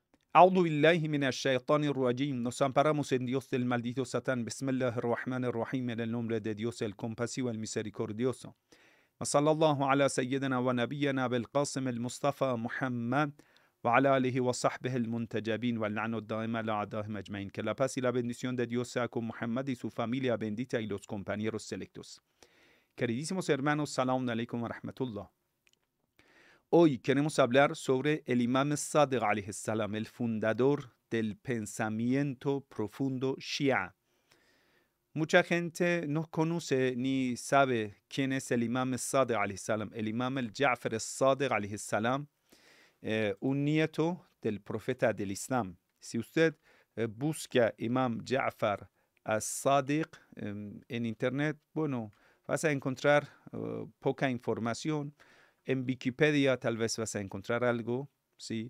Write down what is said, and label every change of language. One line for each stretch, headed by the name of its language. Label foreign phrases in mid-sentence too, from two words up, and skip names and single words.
Arabic: أعوذ بالله من الشيطان الرجيم.
Spanish: Nos amparamos en Dios del maldito Satán. Bismillahirrahmanirrahim. En el nombre de Dios, el compasivo, el misericordioso.
Arabic: صلى الله على سيدنا ونبينا أبي القاسم المصطفى محمد وعلى آله وصحبه المنتجبين واللعن دائما على أعدائهم أجمعين.
Spanish: Que la paz y la bendición de Dios sea con Muhammad y su familia bendita y los compañeros selectos. Queridísimos hermanos,
Arabic: سلام عليكم ورحمة الله.
Spanish: Hoy queremos hablar sobre el Imam Sadiq
Arabic: عليه السلام,
Spanish: el fundador del pensamiento profundo Shia. Mucha gente no conoce ni sabe quién es el Imam Sadiq
Arabic: عليه السلام.
Spanish: El Imam Ja'far Sadiq
Arabic: عليه السلام,
Spanish: un nieto del profeta del Islam. Si usted busca Imam Ja'far as-Sadiq en internet, bueno, vas a encontrar poca información. En Wikipedia tal vez vas a encontrar algo, ¿sí?